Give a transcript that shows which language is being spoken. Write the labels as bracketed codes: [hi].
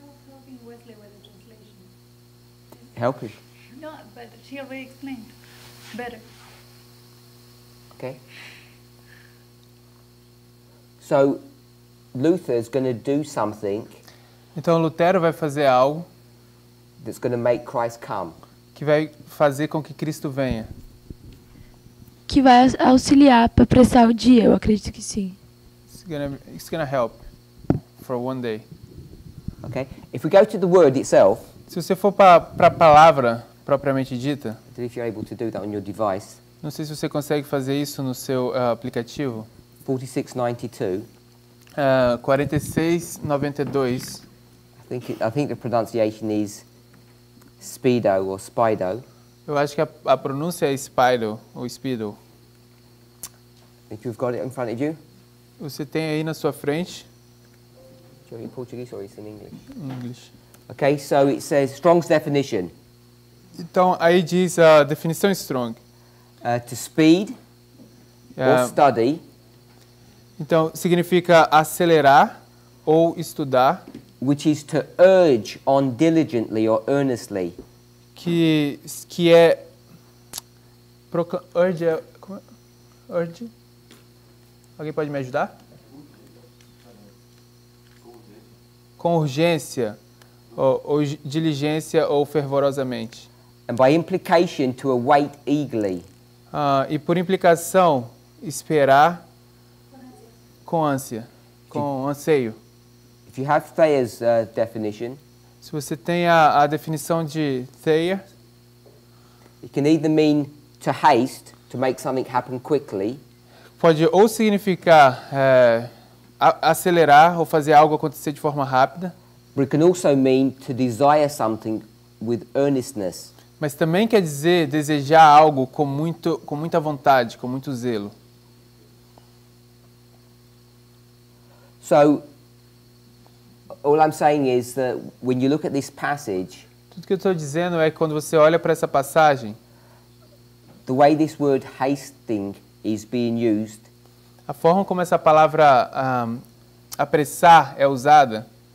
[en] Helping Wesley with the translation. Helping. No, but she already explained better. Okay. So Luther's going to do something [pt] Então Lutero vai fazer algo [en] that's going to make Christ come. [pt] que vai fazer com que Cristo venha. Que vai auxiliar para apressar o dia, eu acredito que sim. [en] It's gonna help for one day. Okay. If we go to the word itself, [pt] Se você for para a palavra propriamente dita, [en] I don't know if you're able to do that on your device. [pt] não sei se você consegue fazer isso no seu aplicativo. [en] 4692. [pt] 4692. [en] I think the pronunciation is speedo or spido. [pt] Eu acho que a pronúncia é Spido ou Speedo. [en] If you've got it in front of you, [pt] Você tem aí na sua frente, [en] do you want it in Portuguese or is it in English? [pt] em inglês. [en] Okay, so it says Strong's definition. [pt] Então aí diz a definição Strong. [en] To speed or study, [pt] Então significa acelerar ou estudar, [en] which is to urge on diligently or earnestly. [pt] que é urge, como é? Urge? Alguém pode me ajudar? Com urgência, ou diligência ou fervorosamente. [en] And by implication, to await eagerly. [pt] E por implicação, esperar com ânsia, com anseio. [en] If you have Thayer's definition, [pt] Se você tem a definição de Thayer, [en] it can either mean to haste, to make something happen quickly, [pt] pode ou significar acelerar ou fazer algo acontecer de forma rápida, [en] but it can also mean to desire something with earnestness. [pt] mas também quer dizer desejar algo com muita vontade, com muito zelo. [en] So, all I'm saying is that when you look at this passage, [pt] Tudo que eu estou dizendo é que quando você olha para essa passagem, [en] the way this word hasting is being used, [pt] a forma como essa palavra apressar é usada